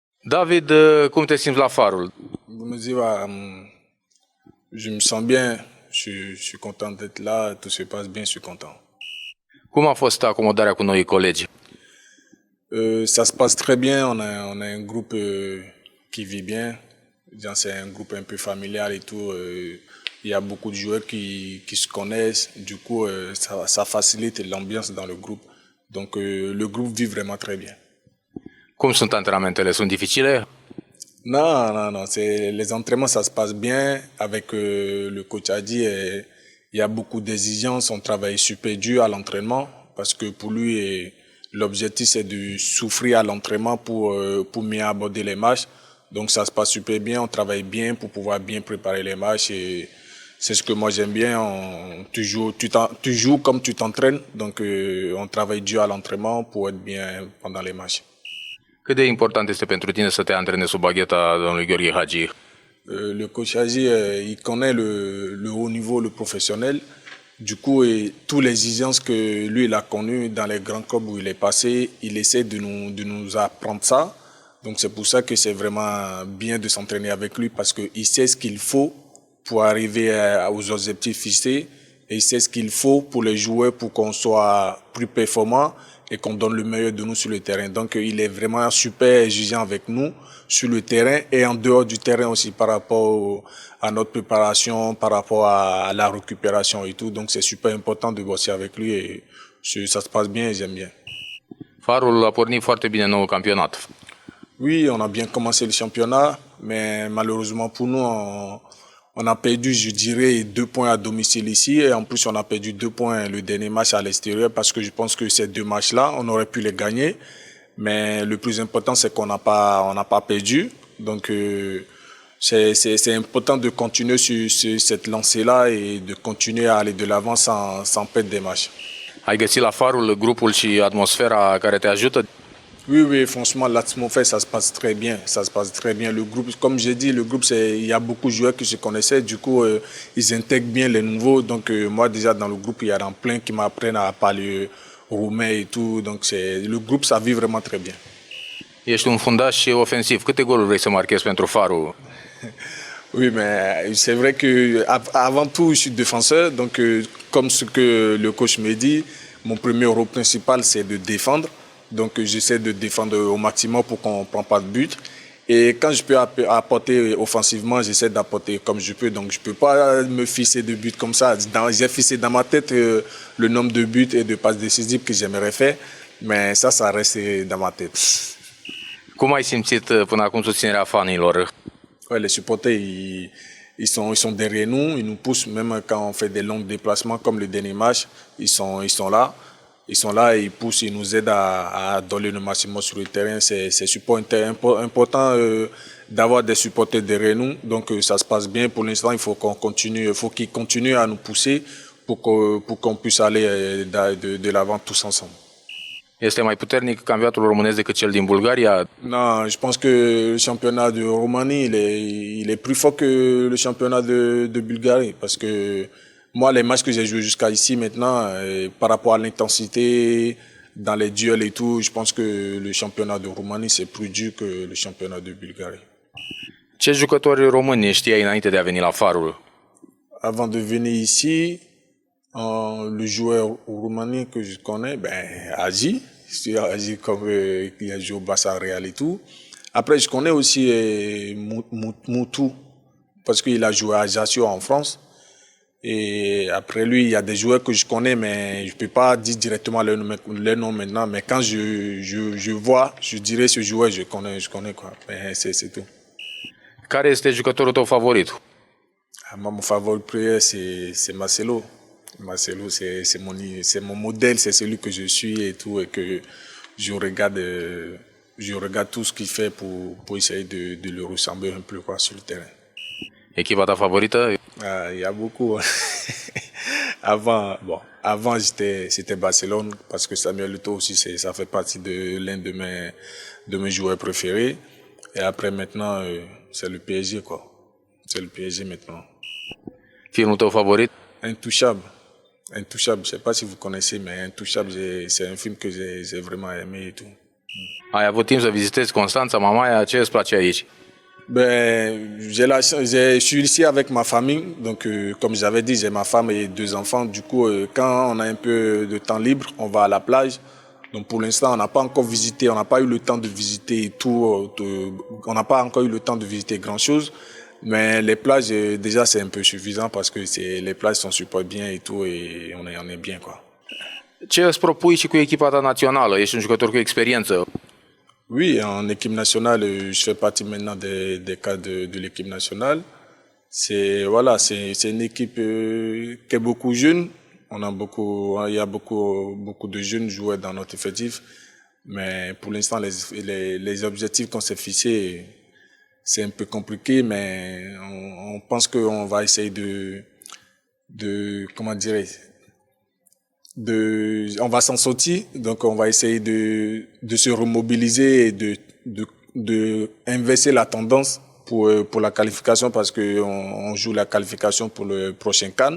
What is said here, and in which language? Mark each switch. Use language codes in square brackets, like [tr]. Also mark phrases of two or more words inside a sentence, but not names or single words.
[ro] David, cum te simți la Farul? Bună ziua, [fr] je me sens bien, je suis content d'être là, tout se passe bien, je suis content. [ro] Cum a fost acomodarea cu noii colegi? [fr] Ça se passe très bien, on a un groupe qui vit bien, c'est un groupe un peu familial et tout. Il y a beaucoup de joueurs qui se connaissent, du coup ça facilite l'ambiance dans le groupe. Donc le groupe vit vraiment très bien. [ro] Cum sunt antrenamentele? Sunt dificile? [fr] Non, les entraînements, ça se passe bien. Avec le coach Adi, il y a beaucoup d'exigences. On travaille super dur à l'entraînement parce que pour lui, l'objectif, c'est de souffrir à l'entraînement pour mieux aborder les matchs. Donc, ça se passe super bien. On travaille bien pour pouvoir bien préparer les matchs. Et c'est ce que moi, j'aime bien. Tu joues comme tu t'entraînes. Donc, on travaille dur à l'entraînement pour être bien pendant les matchs. [ro] Cât de important este pentru tine să te antrenezi sub bagheta domnului Gheorghe Hagi? [fr] Le coach Hagi, il connaît le haut niveau, le professionnel. Du coup, toutes les exigences que lui, il a connues dans les grands clubs où il est passé, il essaie de nous apprendre ça. Donc c'est pour ça que c'est vraiment bien de s'entraîner avec lui parce qu'il sait ce qu'il faut pour arriver aux objectifs fixés et il sait ce qu'il faut pour les joueurs pour qu'on soit plus performant et qu'on donne le meilleur de nous sur le terrain. Donc il est vraiment super exigeant avec nous sur le terrain et en dehors du terrain aussi par rapport à notre préparation, par rapport à la récupération et tout. Donc c'est super important de bosser avec lui et ça se passe bien et j'aime bien. [ro] Farul a pornit foarte bine noul campionat. [fr] Oui, on a bien commencé le championnat, mais malheureusement pour nous, on a perdu, je dirais, 2 points à domicile ici. Et en plus, on a perdu 2 points le dernier match à l'extérieur parce que je pense que ces 2 matchs-là, on aurait pu les gagner. Mais le plus important, c'est qu'on n'a pas perdu. Donc, c'est important de continuer sur cette lancée-là et de continuer à aller de l'avant sans perdre des matchs. [ro] Ai găsit la Farul grupul și atmosfera care te ajută? [fr] Oui, franchement, l'atmosphère, ça se passe très bien. Ça se passe très bien. Le groupe, comme j'ai dit, le groupe, il y a beaucoup de joueurs que je connaissais. Du coup, ils intègrent bien les nouveaux. Donc, moi, déjà, dans le groupe, il y en a plein qui m'apprennent à parler roumain et tout. Donc, le groupe, ça vit vraiment très bien. [ro] Ești un fundaș ofensiv. Câte goluri vrei să marchezi pentru Farul? [fr] Oui, mais c'est vrai que avant tout, je suis défenseur. Donc, comme ce que le coach me dit, mon premier rôle principal, c'est de défendre. Donc j'essaie de défendre au maximum pour qu'on ne prenne pas de but. Et quand je peux apporter offensivement, j'essaie d'apporter comme je peux. Donc je ne peux pas me fixer de buts comme ça. J'ai fixé dans ma tête le nombre de buts et de passes décisives que j'aimerais faire. Mais ça reste dans ma tête. [ro] Cum ai simțit până acum susținerea fanilor? [fr] Ouais, les supporters, ils sont derrière nous. Ils nous poussent même quand on fait des longs déplacements comme le dernier match. Ils sont là. Ils sont là, ils poussent, ils nous aident à donner le maximum sur le terrain. C'est super important d'avoir des supporters derrière nous. Donc ça se passe bien. Pour l'instant, il faut qu'ils continuent à nous pousser pour qu'on puisse aller de l'avant tous ensemble. [ro] Este mai puternic campionatul românesc decât cel din Bulgaria? [fr] Non, je pense que le championnat de Roumanie, il est plus fort que le championnat de Bulgarie. Parce que moi, les matchs que j'ai joués jusqu'à ici maintenant, par rapport à l'intensité dans les duels et tout, je pense que le championnat de Roumanie, c'est plus dur que le championnat de Bulgarie. [ro] Ce jucători români știai înainte de a veni la Farul? [fr] Avant de venir ici, le joueur roumanien que je connais, Agi. C'est Agi comme il a joué au Barça Real et tout. Après, je connais aussi Moutou, parce qu'il a joué à Ajaccio en France. Et après lui, il y a des joueurs que je connais, mais je ne peux pas dire directement leur nom maintenant. Mais quand je vois, je dirais ce joueur, je connais quoi. Mais c'est tout. [ro] Care este jucătorul tău favorit? [fr] Moi, mon favori, c'est Marcelo. Marcelo, c'est mon modèle, c'est celui que je suis et tout, et que je regarde tout ce qu'il fait pour essayer de le ressembler un peu quoi, sur le terrain. [ro] Echipa ta favorită? [fr] Il y a beaucoup. Avant c'était Barcelone parce que Samuel Eto'o aussi ça fait partie de l'un de mes joueurs préférés. Et après maintenant c'est le PSG quoi. C'est le PSG maintenant. [ro] Filmul tău favorit? [fr] Intouchable. Intouchable, je sais pas si vous connaissez, mais Intouchable, c'est un film que j'ai vraiment aimé et tout. [ro] Ai avut timp să vizitezi Constanța, Mamaia, ce îți place aici? [fr] Ben, j'ai la chance, je suis ici avec ma famille, donc comme j'avais dit, j'ai ma femme et deux enfants. Du coup, quand on a un peu de temps libre, on va à la plage. Donc pour l'instant, on n'a pas encore visité, on n'a pas eu le temps de visiter tout, on n'a pas encore eu le temps de visiter grand-chose. Mais les plages, déjà, c'est un peu suffisant parce que les plages sont super bien et tout, et on est bien, quoi. [ro] Ce îți propui și cu echipa ta națională? Ești un jucător cu experiență. [fr] Oui, en équipe nationale, je fais partie maintenant des cadres de l'équipe nationale. Voilà, c'est une équipe qui est beaucoup jeune. Il y a beaucoup de jeunes joueurs dans notre effectif. Mais pour l'instant, les objectifs qu'on s'est fixés, c'est un peu compliqué, mais on pense qu'on va essayer comment dirais on va s'en sortir, donc on va essayer de se remobiliser et de inverser la tendance pour la qualification parce que on joue la qualification pour le prochain CAN.